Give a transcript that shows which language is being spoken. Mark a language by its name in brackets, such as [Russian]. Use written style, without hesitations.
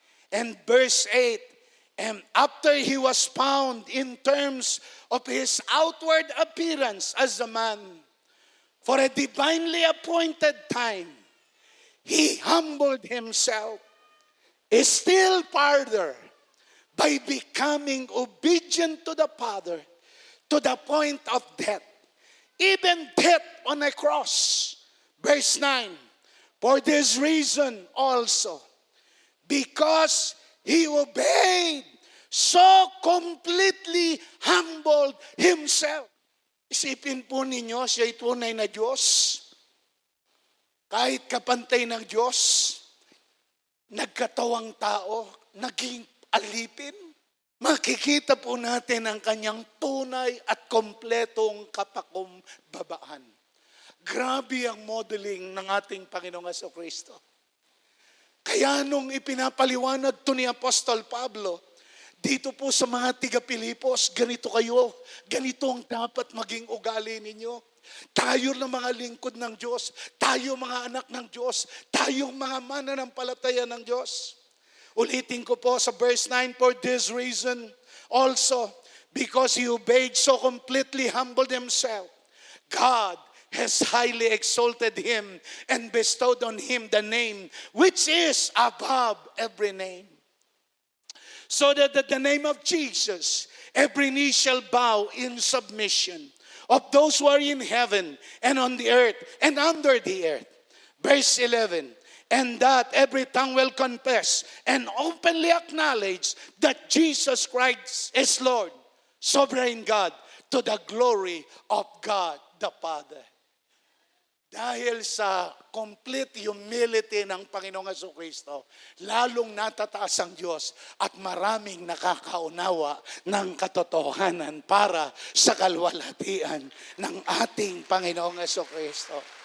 [English] And verse 8, and after He was found in terms of His outward appearance as a man, for a divinely appointed time, He humbled Himself still farther by becoming obedient to the Father to the point of death, even death on a cross. Verse 9, for this reason also, because He obeyed, so completely humbled Himself. [Filipino] Isipin po ninyo, siya'y tunay na Diyos. Kahit kapantay ng Diyos, nagkatawang tao, naging alipin. Makikita po natin ang kanyang tunay at kompletong kapakumbabaan. Grabe ang modeling ng ating Panginoong Jesucristo. Kaya nung ipinapaliwanag to ni Apostol Pablo, dito po sa mga tiga-Pilipos, ganito kayo, ganito ang dapat maging ugali ninyo. Tayo ng mga lingkod ng Diyos, tayo mga anak ng Diyos, tayong mga mananampalataya ng Diyos. Ulitin ko po sa [English] verse 9, for this reason also, because He obeyed, so completely humbled Himself, God has highly exalted Him and bestowed on Him the name which is above every name. So that at the name of Jesus, every knee shall bow in submission of those who are in heaven and on the earth and under the earth. Verse 11, and that every tongue will confess and openly acknowledge that Jesus Christ is Lord, sovereign God, to the glory of God the Father. [Filipino] Dahil sa [English] complete humility [Filipino] ng Panginoong Jesucristo, lalong natataas ang Diyos at maraming nakakaunawa ng katotohanan para sa kalwalhatian ng ating Panginoong Jesucristo.